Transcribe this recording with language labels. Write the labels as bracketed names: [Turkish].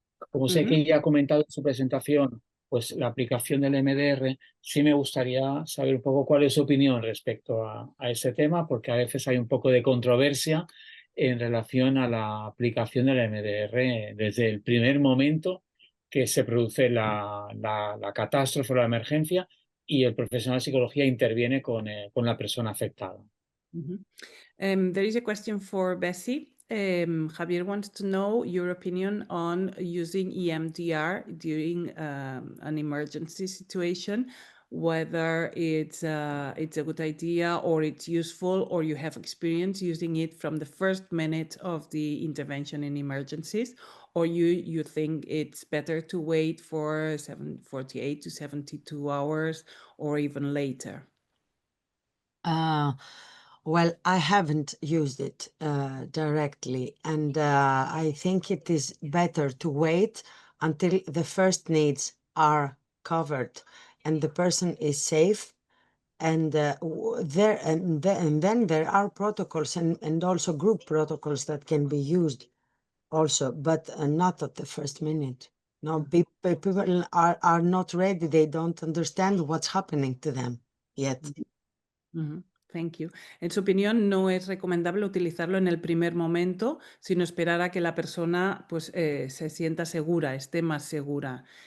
[Spanish] Como sé que ya ha comentado en su presentación, pues la aplicación del MDR, sí me gustaría saber un poco cuál es su opinión respecto a ese tema, porque a veces hay un poco de controversia en relación a la aplicación del MDR desde el primer momento que se produce la catástrofe o la emergencia y el profesional de psicología interviene con la persona afectada. [English] There is a question for Bessie. Javier wants to know your opinion on using EMDR during an emergency situation, whether it's a good idea or it's useful or you have experience using it from the first minute of the intervention in emergencies, or you think it's better to wait for 48 to 72 hours or even later. Well, I haven't used it directly, and I think it is better to wait until the first needs are covered and the person is safe. And then there are protocols and also group protocols that can be used also, but not at the first minute. No, people are not ready. They don't understand what's happening to them yet. Thank you. [Spanish] En su opinión, no es recomendable utilizarlo en el primer momento, sino esperar a que la persona pues, se sienta segura, esté más segura.